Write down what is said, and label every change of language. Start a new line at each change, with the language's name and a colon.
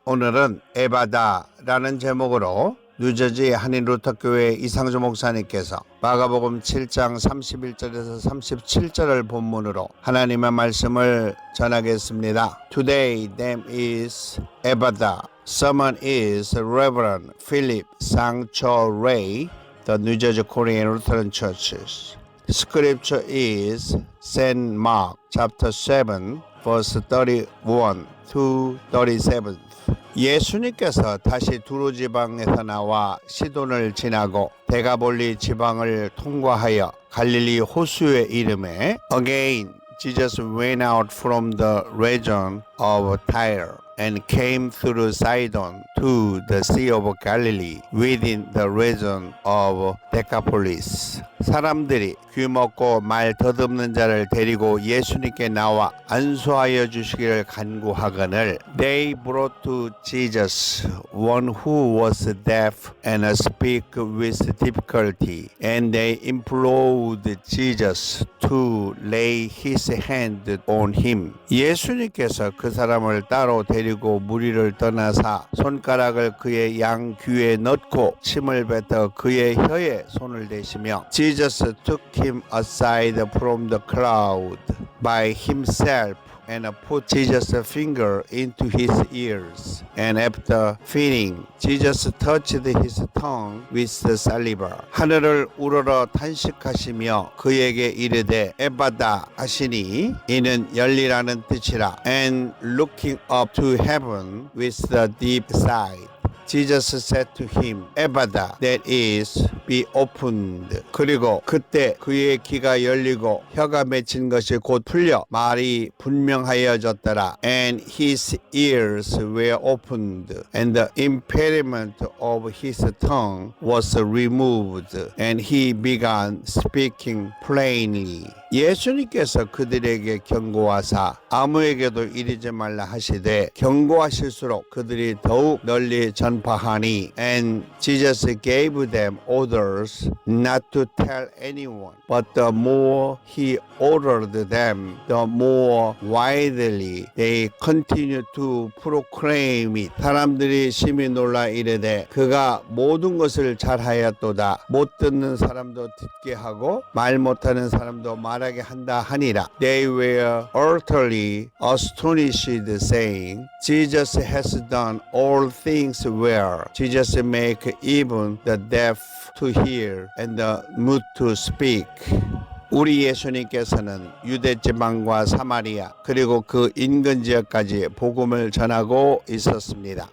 Korean: 오늘은 에바다라는 제목으로 뉴저지 한인루터교회 이상주 목사님께서 마가복음 7장 31절에서 37절을 본문으로 하나님의 말씀을 전하겠습니다.
English: Today name is 에바다. Someone is Reverend Philip Sangcho Ray, the New Jersey Korean Lutheran Churches. Scripture is St. Mark chapter 7 verse 31 to 37.
Korean: 예수님께서 다시 두로 지방에서 나와 시돈을 지나고 데가볼리 지방을 통과하여 갈릴리 호수에 이름에
English: Again Jesus went out from the region of Tyre and came through Sidon to the Sea of Galilee within the region of Decapolis.
Korean: 사람들이 귀 먹고 말 더듬는 자를 데리고 예수님께 나와 안수하여 주시기를 간구하거늘
English: They brought to Jesus one who was deaf and speak with difficulty, and they implored Jesus to lay his hand on him.
Korean: 예수님께서 그 사람을 따로 데리고 무리를 떠나사 손가락을 그의 양 귀에 넣고 침을 뱉어 그의 혀에 손을 대시며
English: Jesus took him aside from the crowd by himself and put Jesus' finger into his ears. And after feeding, Jesus touched his tongue with the saliva.
Korean: 하늘을 우러러 탄식하시며 그에게 이르되 에바다 하시니 이는 열리라는 뜻이라.
English: And looking up to heaven with a deep sigh, Jesus said to him, 에바다, that is, be opened.
Korean: 그리고 그때 그의 귀가 열리고 혀가 맺힌 것이 곧 풀려 말이 분명하여졌더라.
English: And his ears were opened, and the impediment of his tongue was removed, and he began speaking plainly.
Korean: 예수님께서 그들에게 경고하사 아무에게도 이르지 말라 하시되 경고하실수록 그들이 더욱 널리 전파하니
English: And Jesus gave them orders not to tell anyone, but the more he ordered them, the more widely they continued to proclaim it.
Korean: 사람들이 심히 놀라 이르되 그가 모든 것을 잘하였도다. 못 듣는 사람도 듣게 하고 말 못하는 사람도 말하게 한다 하니라.
English: They were utterly astonished, saying, Jesus has done all things well. Jesus make even the deaf to hear and the mute to speak.
Korean: 우리 예수님께서는 유대 지방과 사마리아 그리고 그 인근 지역까지 복음을 전하고 있었습니다.